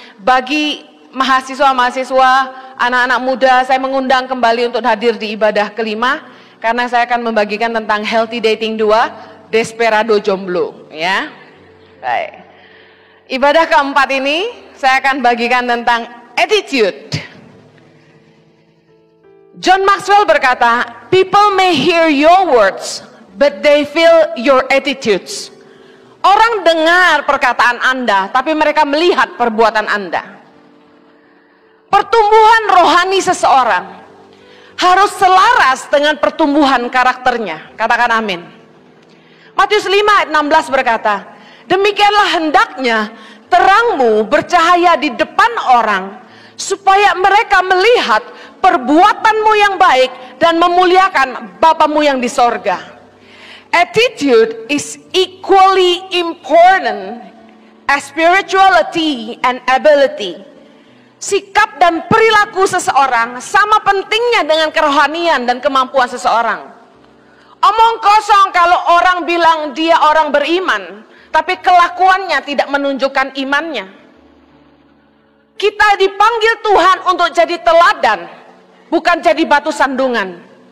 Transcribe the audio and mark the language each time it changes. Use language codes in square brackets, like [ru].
[id] Bagi mahasiswa-mahasiswa, anak-anak muda, saya mengundang kembali untuk hadir di ibadah kelima, karena saya akan membagikan tentang Healthy Dating 2, Desperado Jomblo, ya. Baik. Ibadah keempat ini saya akan bagikan tentang attitude. [en] John Maxwell berkata, people may hear your words, but they feel your attitudes. [id] Orang dengar perkataan Anda, tapi mereka melihat perbuatan Anda. Pertumbuhan rohani seseorang harus selaras dengan pertumbuhan karakternya. Katakan amin. Matius 5 ayat 16 berkata, demikianlah hendaknya terangmu bercahaya di depan orang, supaya mereka melihat perbuatanmu yang baik dan memuliakan Bapamu yang di sorga. [en] Attitude is equally important as spirituality and ability. [id] Sikap dan perilaku seseorang sama pentingnya dengan kerohanian dan kemampuan seseorang. Omong kosong kalau orang bilang dia orang beriman, tapi kelakuannya tidak menunjukkan imannya. Kita dipanggil Tuhan untuk jadi teladan, bukan jadi batu sandungan.